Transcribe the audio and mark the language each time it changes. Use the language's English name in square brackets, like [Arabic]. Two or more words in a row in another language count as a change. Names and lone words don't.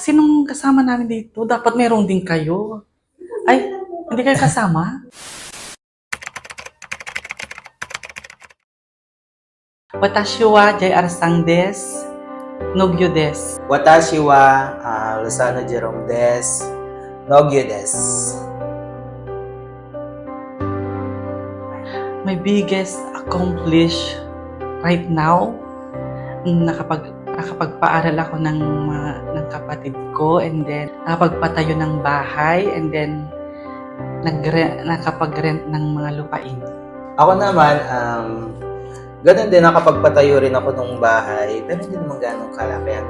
[Filipino] Sinong kasama namin dito? Dapat meron din kayo. Ay, hindi kayo kasama? [Japanese] 私は JR Sang です、農業です. Watashi wa Lozano Jerome des, Nogyo des. [English] My biggest accomplish right now, [Filipino] nakapagpaaral ako ng kapatid ko, [English] and then [Filipino] nakapagpatayo ng bahay, [English] and then [Filipino] nakapag-rent ng mga lupain. Ako naman, ganun din, nakapagpatayo rin ako ng bahay, pero hindi naman ganong kalakihan.